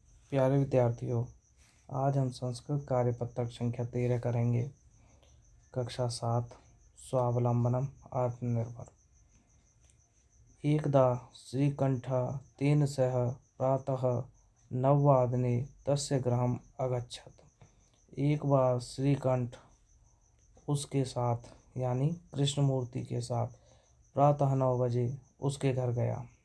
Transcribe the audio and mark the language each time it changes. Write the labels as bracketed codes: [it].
[hi] प्यारे विद्यार्थियों, आज हम संस्कृत कार्यपत्रक संख्या 13 करेंगे। कक्षा 7 स्वावलंबनम आत्मनिर्भर। [sa] एकदा श्रीकण्ठः तेन सह प्रातः नववादने तस्य गृहम् अगच्छत्। [hi] एक बार श्रीकंठ उसके साथ यानी कृष्णमूर्ति के साथ प्रातः 9 बजे उसके घर गया।